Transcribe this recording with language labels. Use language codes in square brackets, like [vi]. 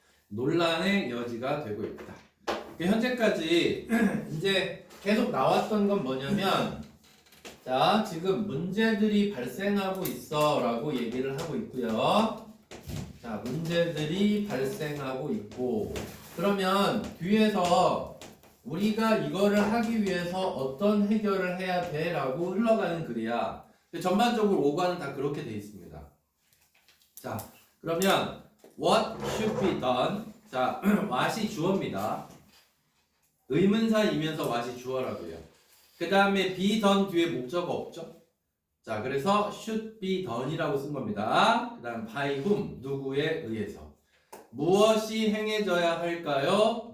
[ko] 논란의 여지가 되고 있다. 현재까지 이제 계속 나왔던 건 뭐냐면 자, 지금 문제들이 발생하고 있어 라고 얘기를 하고 있고요. 자, 문제들이 발생하고 있고 그러면 뒤에서 우리가 이거를 하기 위해서 어떤 해결을 해야 돼 라고 흘러가는 글이야. 전반적으로 5과는 다 그렇게 돼 있습니다. 자, 그러면 [en] what should be done? [ko] 자, what이 주어입니다. 의문사이면서 what이 주어라고요. 그 다음에 be done 뒤에 목적어 없죠? 자, 그래서 [en] should be done [ko] 이라고 쓴 겁니다. 그 다음 [en] by whom, [ko] 누구에 의해서. 무엇이 행해져야 할까요?